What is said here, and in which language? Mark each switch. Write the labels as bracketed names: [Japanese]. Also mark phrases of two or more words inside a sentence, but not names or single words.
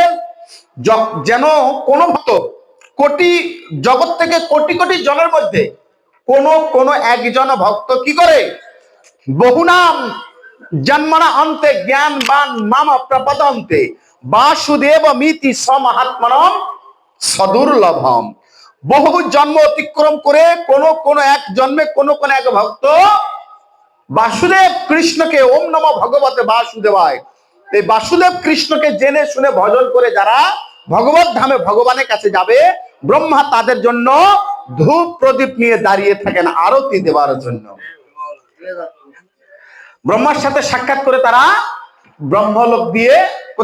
[Bangla] যেন কোন ভক্ত, কোটি জগৎ থেকে কোটি কোটি জনের মধ্যে কোন একজন ভক্ত কি করে, [Sanskrit] বহুনাম জন্মনা অন্তে জ্ঞানবান মাম প্রপদন্তে বাসুদেব মিতি সমহাত্মনম সদুর্লভম। [Bangla] বহু জন্ম অতিক্রম করে কোন এক জন্মে কোন এক ভক্ত বাসুদেব কৃষ্ণকে, [Sanskrit] ওম নমঃ ভগবতে বাসুদেবায়, [Bangla] এই বাসুদেব কৃষ্ণকে জেনে শুনে ভজন করে যারা ভগবত ধামে ভগবানের কাছে যাবে, ব্রহ্মা তাদের জন্য ধূপ প্রদীপ নিয়ে দাঁড়িয়ে থাকেন আরতি দেওয়ার জন্য। ব্রহ্মার সাথে সাক্ষাৎ করে তারা ব্রহ্মলোক দিয়ে কোথায়?